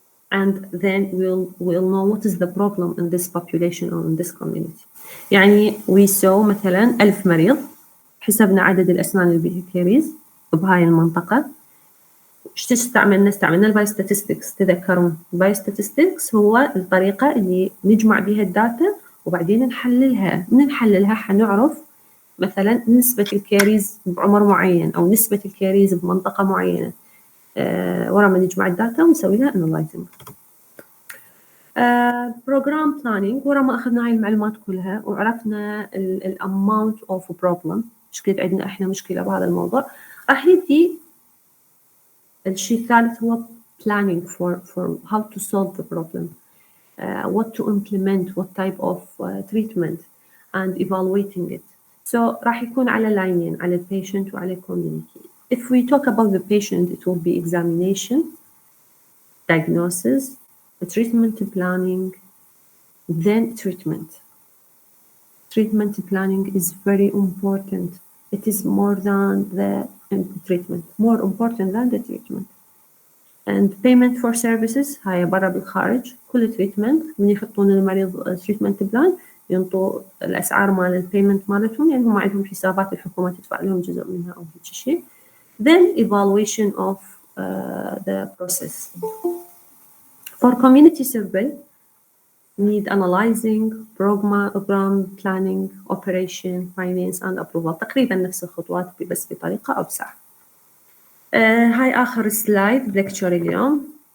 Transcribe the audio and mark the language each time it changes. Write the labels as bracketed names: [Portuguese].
[English] And then we'll know what is the problem in this population or in this community. يعني we saw [Arabic] مثلا 1000 مريض حسبنا عدد الأسنان اللي بها كيريز بهاي المنطقة. ايش استعملنا؟ استعملنا البايوستاتستكس. تذكرون البايوستاتستكس هو الطريقة اللي نجمع بها الداتا وبعدين نحللها. من نحللها حنعرف مثلا نسبة الكيريز بعمر معين أو نسبة الكيريز بمنطقة معينة ورا ما نجمع الداتا ونسوي لها انالايزنج. بروجرام بلاننج، ورا ما اخذنا هاي المعلومات كلها وعرفنا الاماونت اوف بروبلم، ايش قد عندنا احنا مشكله بهذا الموضوع، راح يجي الشيء الثالث هو [English] planning for how to solve the problem, what to implement, what type of treatment and evaluating it. [Arabic] So راح يكون على لاينين، على البيشنت وعلى الكوميونتي. [English] If we talk about the patient, it will be examination, diagnosis, treatment planning, then treatment. Treatment planning is very important. It is more than the treatment, more important than the treatment. And payment for services [Arabic] هاي برا بالخارج. كل treatment من يحطون المريض treatment plan ينطوا الأسعار مال البيمنت مالتهم، يعني هم عندهم حسابات الحكومة تدفع لهم جزء منها أو هيك شيء. [English] Then evaluation of the process. For community survey, need analyzing, program planning, operation, finance and approval. [Arabic] تقريبا نفس الخطوات بس بطريقة أوسع. هاي آخر سلايد بلكتشر اليوم.